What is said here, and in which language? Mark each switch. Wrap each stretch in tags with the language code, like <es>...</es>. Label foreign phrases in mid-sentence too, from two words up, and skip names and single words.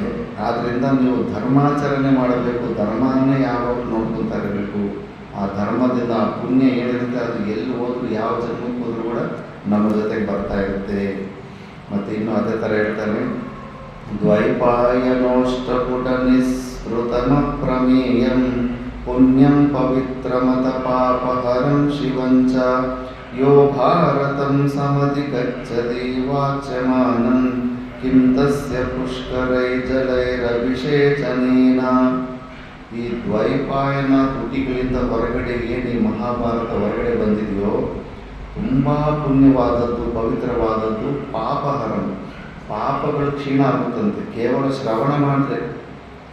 <kn>ಆದ್ದರಿಂದ ನೀವು ಧರ್ಮಾಚರಣೆ ಮಾಡಬೇಕು, ಧರ್ಮನ್ನೇ ಯಾವಾಗ ನೋಡ್ಕೊತಾ ಇರಬೇಕು. ಆ ಧರ್ಮದಿಂದ ಆ ಪುಣ್ಯ ಏನಿರುತ್ತೆ ಅದು ಎಲ್ಲಿ ಹೋದ್ರು ಯಾವ ಜನ್ಮಕ್ಕೆ ಹೋದ್ರೂ ಕೂಡ ನಮ್ಮ ಜೊತೆಗೆ ಬರ್ತಾ ಇರುತ್ತೆ. ಮತ್ತು ಇನ್ನು ಅದೇ ಥರ ಹೇಳ್ತಾನೆ,</kn> <sa>ದ್ವೈಪಾಯನೋಷ್ಟಪುಟ ನಿಸ್ಸೃತಮ ಪ್ರಮೇಯಂ ಪುಣ್ಯಂ ಪವಿತ್ರಮತ ಪಾಪಹರಂ ಶಿವಂಚ ಯೋ ಭಾರತಂ ಸಮಧಿ ಗಚ್ಚತಿ ವಾಚ್ಯಮಾನಂ ಕಿಂ ತಸ್ಯ ಪುಷ್ಕರೈ ಜಲೈರಭಿಷೇಚನೇನ.</sa> <kn>ಈ ದ್ವೈಪಾಯನ ತುಟಿಗಳಿಂದ ಹೊರಗಡೆ ಏನು ಈ ಮಹಾಭಾರತ ಹೊರಗಡೆ ಬಂದಿದೆಯೋ ತುಂಬ ಪುಣ್ಯವಾದದ್ದು, ಪವಿತ್ರವಾದದ್ದು. ಪಾಪಹರಂ, ಪಾಪಗಳು ಕ್ಷೀಣ ಆಗುತ್ತಂತೆ ಕೇವಲ ಶ್ರವಣ ಮಾಡಿದ್ರೆ.</kn>